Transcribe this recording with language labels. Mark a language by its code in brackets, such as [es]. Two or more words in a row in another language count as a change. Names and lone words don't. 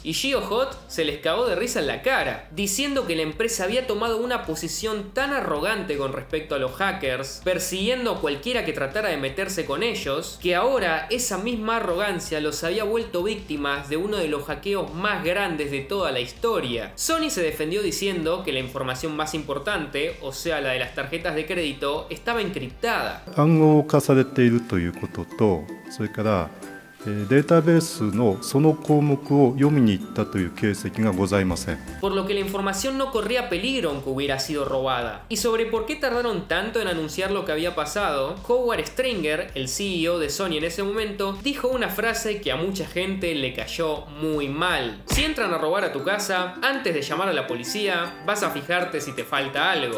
[es] Y GeoHot se les cagó de risa en la cara, diciendo que la empresa había tomado una posición tan arrogante con respecto a los hackers, persiguiendo a cualquiera que tratara de meterse con ellos, que ahora esa misma arrogancia los había vuelto víctimas de uno de los hackeos más grandes de toda la historia. Sony se defendió diciendo que la información más importante, o sea la de las tarjetas de crédito, estaba encriptada. [ja] 暗号化されているということと、それからデータベースのその項目を読みに行ったという形跡がございません。 [es] Por lo que la información no corría peligro aunque hubiera sido robada. Y sobre por qué tardaron tanto en anunciar lo que había pasado, Howard Stringer, el CEO de Sony en ese momento, dijo una frase que a mucha gente le cayó muy mal. Si entran a robar a tu casa, antes de llamar a la policía, vas a fijarte si te falta algo.